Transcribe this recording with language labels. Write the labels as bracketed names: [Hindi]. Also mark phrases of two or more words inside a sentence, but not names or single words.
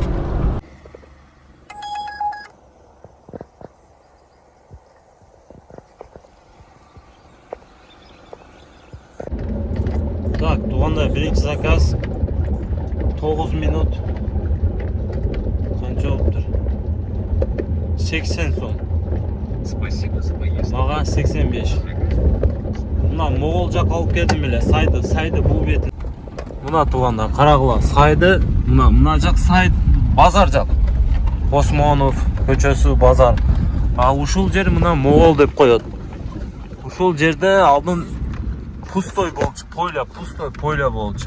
[Kyrgyz] Так, туугандар, биринчи заказ 9 минут. Канча болуптур? 80 сом. [Russian] Спасибо за поездку. [Kyrgyz] Мага 85. Мына Могол жак алып келдим эле, сайды бул бетин. Мына туугандар, карагыла, сайды, мына жак сайд, базар жак. Осмонов көчөсү базар. А ушул жер мына Могол деп коет. Ушул жерде алдын пустой болчу, пойля болчу.